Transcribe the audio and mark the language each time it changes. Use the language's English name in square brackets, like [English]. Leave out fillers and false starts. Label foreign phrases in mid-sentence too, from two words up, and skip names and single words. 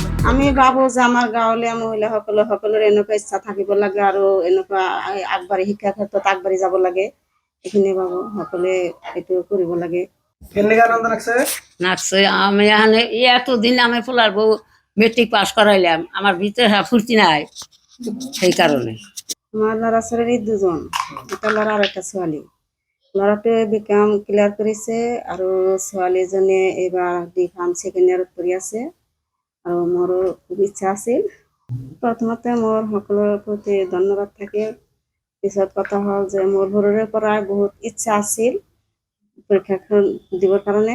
[Assamese] আমি ভাবো যে আমাৰ গাঁৱলীয়া মহিলাসকলৰ এনেকুৱা ইচ্ছা থাকিব লাগে আৰু এনেকুৱা আগবাঢ়ি শিক্ষা ক্ষেত্ৰত আগবাঢ়ি যাব লাগে এইখিনি ভাবো সকলোৱে এইটো কৰিব লাগে। [Bangla] কেনেকা আনন্দ লাগছে? নাচছে আমি এখানে এতদিন আমি পোলার বউ মেট্রিক পাস করাইলাম, আমার ভিতরে ফুর্তি নাই সেই কারণে। [Assamese] আমার ল'ৰা ছোৱালী দুজন, এটা ল'ৰা আৰু এটা ছোৱালী। ল'ৰাটোৱে বিকাম ক্লিয়াৰ কৰিছে আৰু ছোৱালীজনীয়ে এইবাৰ বিকাম [English] second year [Assamese] পঢ়ি আছে। আৰু মোৰো খুব ইচ্ছা আছিল। প্ৰথমতে মোৰ সকলোৰে প্ৰতি ধন্যবাদ থাকে। পিছত কথা হ'ল যে মোৰ সৰুৰে পৰা বহুত ইচ্ছা আছিল পৰীক্ষাখন দিবৰ কাৰণে।